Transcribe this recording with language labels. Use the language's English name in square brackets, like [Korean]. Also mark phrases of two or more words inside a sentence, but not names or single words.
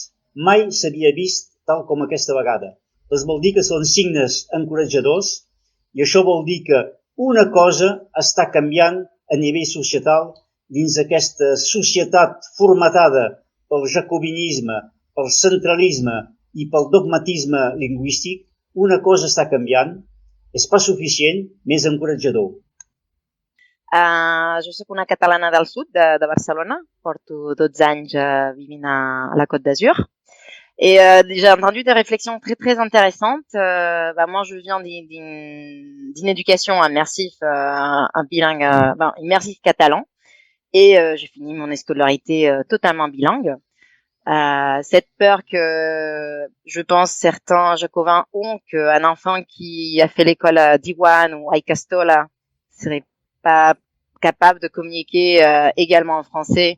[Catalan] Mai s'havia vist tal com aquesta vegada. Doncs vol dir que són signes encoratjadors i això vol dir que una cosa està canviant a nivell societal dins aquesta societat formatada pel jacobinisme, pel centralisme i pel dogmatisme lingüístic. Una cosa està canviant, és pas suficient, més encoratjador. Jo soc una catalana del sud, de Barcelona. Porto 12 anys vivint a la Côte d'Azur. [French] Et j'ai entendu des réflexions très très intéressantes. Moi, je viens d'une éducation immersive, un bilingue, immersif catalan, et j'ai fini mon scolarité totalement bilingue. Cette peur que je pense certains jacobins ont qu'un enfant qui a fait l'école à Diwan ou à Icastola serait pas capable de communiquer également en français.